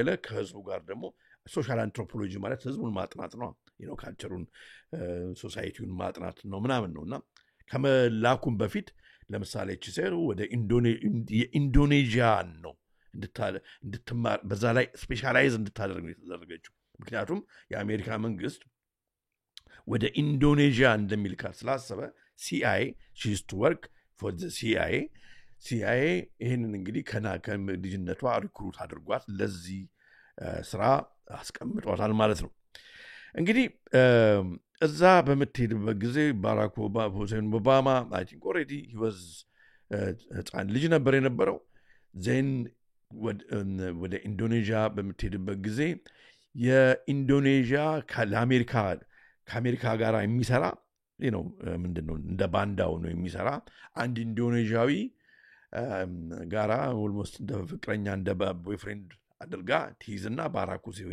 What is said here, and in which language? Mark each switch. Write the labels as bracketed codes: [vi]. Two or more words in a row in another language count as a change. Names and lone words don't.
[am] ጋር ደግሞ [en] social anthropology [am] ማለት ህዝቡን ማጥናት ነው። ካልቸሩን ሶሳይቲውን ማጥናት ነው ምናምን ነውና ከመላኩም በፊት ለምሳሌ ቺሴሩ ወደ የኢንዶኔዥያን ነው እንድትማር በዛ ላይ ስፔሻላይዝ እንድታደርግ ነው የተደረገችው። ምክንያቱም የአሜሪካ መንግስት ወደ ኢንዶኔዥያ እንደሚልካት ስላሰበ [en] CIA she used to work for the CIA [am] ይህንን እንግዲህ ከልጅነቷ ሪክሩት አድርጓት ለዚህ ስራ አስቀምጧታል ማለት ነው። እንግዲህ እዛ በምትሄድበት ጊዜ ባራክ ሁሴን ኦባማ አይ [en] think already he was [am] ህፃን ልጅ ነበር የነበረው። ዜን ወደ ኢንዶኔዥያ በምትሄድበት ጊዜ የኢንዶኔዥያ ከአሜሪካ ጋር የሚሰራ ምንድነው እንደ ባንዳው ነው የሚሰራ አንድ ኢንዶኔዥያዊ ጋራ ኦልሞስት እንደ ፍቅረኛ እንደ ቦይፍሬንድ አድርጋ ትይዝና ባራክ ሁሴን